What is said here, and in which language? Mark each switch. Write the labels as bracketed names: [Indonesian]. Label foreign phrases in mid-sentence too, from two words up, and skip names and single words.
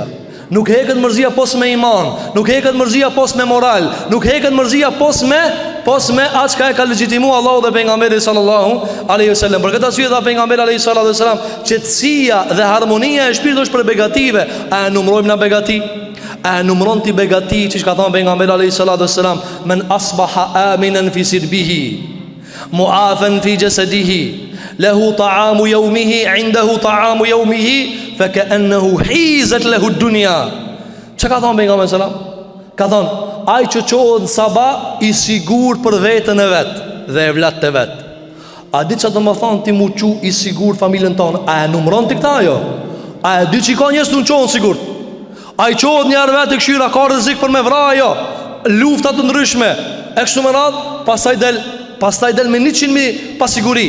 [Albanian] Nuk heket mërzia pos me iman, nuk heket mërzia pos me moral, nuk heket mërzia pos me atë çka e ka legjitimuar Allahu dhe pejgamberi [Arabic] صلى الله عليه وسلم. [Albanian] Për këtë arsye dha pejgamberi [Arabic] عليه الصلاة والسلام, [Albanian] qetësia dhe harmonia e shpirtit është për begative. A numërojmë na begati? A numëron ti begati që ka thënë pejgamberi [Arabic] عليه الصلاة والسلام, من أصبح آمنا في سربه معافى في جسده له طعام يومه عنده طعام يومه فكأنما حيزت له الدنيا. [Albanian] Çka ka thënë pejgamberi sallam? Ka thënë, ai që qohet në sabah i sigurt për veten e vet dhe e vlat të vet. A di çfarë do të thonë ti mu qu i sigurt familjen tonë? A e numëron ti këtë ajo? A e di që ka njerëz të qohen sigurt? A i qohet njerë vetë i këshyra, ka rrezik për me vrajo, luftat të ndryshme, e kështu me radhë, pastaj del me 100.000 pasiguri.